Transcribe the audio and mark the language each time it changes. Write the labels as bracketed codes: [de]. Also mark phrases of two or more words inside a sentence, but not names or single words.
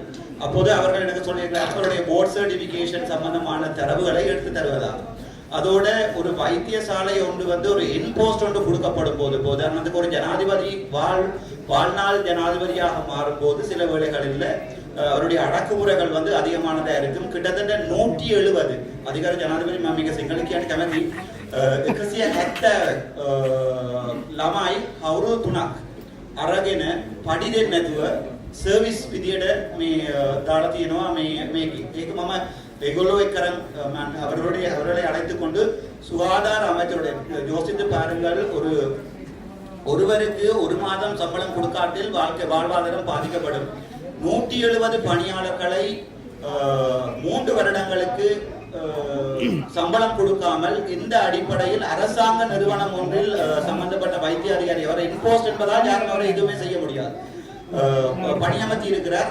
[ta] அப்போது அவர்கள் எனக்கு சொல்லியிருக்கிறார், அவருடைய [en] board certification [ta] சம்பந்தமான தரவுகளை எடுத்து தருவதாக. அதோட ஒரு வைத்தியசாலை ஒன்று ஒரு இன்போஸ்ட் ஒன்று கொடுக்கப்படும் போது, உதாரணத்துக்கு ஒரு ஜனாதிபதி வாழ்நாள் ஜனாதிபதியாக மாறும்போது சில வேளைகளில் அவருடைய அடக்குமுறைகள் அதிகமானதா இருக்கும். கிட்டத்தட்ட 170 அதிகார [si] ජනාධිපති මම මේක සිංහල කියන්න කැමතියි. 170 ළමයි අවුරුදු 3ක් අරගෙන පඩි දෙන්නේ නැතුව සර්විස් විදියට මේ දාලා තියෙනවා මේකේ. ඒක මම ඒගොල්ලෝ එක්කරන් [ta] அவர்களை அழைத்துக் கொண்டு சுகாதார அமைச்சருடைய யோசித்து பாருங்கள், ஒருவருக்கு 1 மாதம் சம்பளம் கொடுக்காட்டில் வாழ்வாதாரம் பாதிக்கப்படும். 170 பணியாளர்களை 3 வருடங்களுக்கு சம்பளம் கொடுக்காமல் இந்த அடிப்படையில் அரசாங்க நிறுவனம் ஒன்றில் சம்பந்தப்பட்ட வைத்திய அதிகாரி அவரை இன்போஸ்ட் என்பதால் யாரும் அவரை எதுவுமே செய்ய முடியாது பணியமர்த்தி இருக்கிறார்.